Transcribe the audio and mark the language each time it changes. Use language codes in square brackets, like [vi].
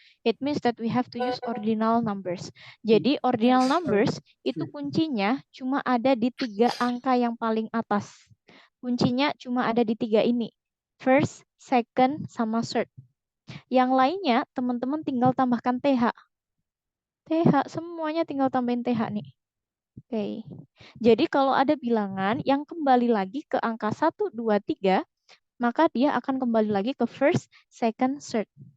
[en] It means that we have to use ordinal numbers. [id] Jadi ordinal numbers itu kuncinya cuma ada di 3 angka yang paling atas. Kuncinya cuma ada di 3 ini. First, second, sama third. Yang lainnya teman-teman tinggal tambahkan TH. TH, semuanya tinggal tambahin TH nih. Oke. Jadi kalau ada bilangan yang kembali lagi ke angka 1, 2, 3, maka dia akan kembali lagi ke first, second, third.